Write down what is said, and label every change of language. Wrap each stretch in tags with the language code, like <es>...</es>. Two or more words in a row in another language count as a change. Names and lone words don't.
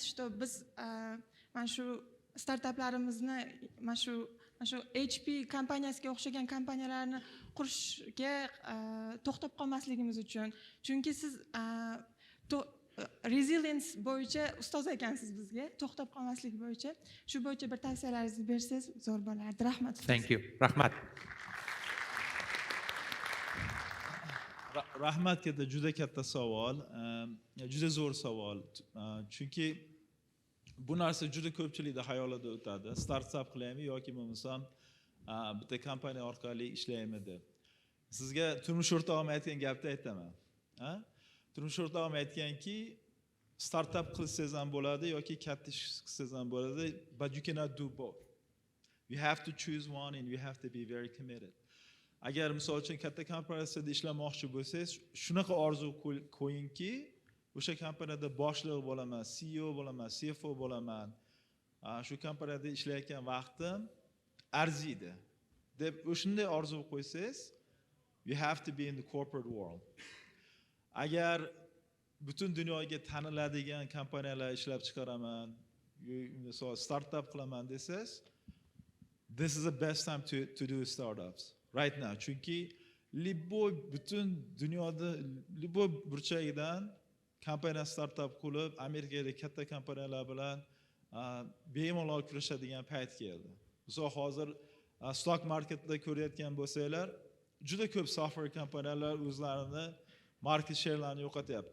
<uz>Biz mana shu startaplarimizni mana shu HP kompaniyasiga o'xshagan kompaniyalarni qurishga to'xtab qolmasligimiz uchun. Chunki siz resilience bo'yicha ustoz ekansiz bizga, to'xtab qolmaslik bo'yicha. Shu bo'yicha bir tavsiyalaringizni bersangiz zo'r bo'lardi. Rahmat.</uz> <en>Thank you.</en> <uz>Rahmat. Rahmat katta, juda katta savol, juda zo'r savol. Chunki bu narsa juda ko'pchilikda xayolida o'tadi. Startup qilaymi yoki bo'lmasam bitta kompaniya orqali ishlaymi deb. Sizga turmush o'rtog'im aytgan gapni aytaman. Turmush o'rtog'im aytganki, startup qilsangiz ham bo'ladi yoki katta ish qilsangiz ham bo'ladi,</uz> <en>but you cannot do both. You have to choose one and you have to be very committed.</en> <uz>Agar misol uchun katta kompaniyada ishlamoqchi bo'lsangiz, shunaqa orzu qo'yingki, o'sha kompaniyada boshliq bo'laman, CEO bo'laman, CFO bo'laman. Shu kompaniyada ishlayotgan vaqtim arziydi deb o'shunday orzu qo'ysangiz,</uz> <en>you have to be in the corporate world.</en> <uz>Agar butun dunyoga taniladigan kompaniyalar ishlab chiqaraman, misol startup qilaman desangiz,</uz> <en>this is the best time to do startups right now.</en> <uz>Chunki butun dunyoda liboy burchagidan kompaniya startup qilib, Amerikadagi katta kompaniyalar bilan bemalol kurashadigan payt keldi. Misol hozir</uz> <en>stock marketda</en> <uz>ko'rayotgan bo'lsanglar, juda ko'p software kompaniyalar o'zlarini</uz> <en>market share'larini</en> <uz>yo'qotyapti.</uz>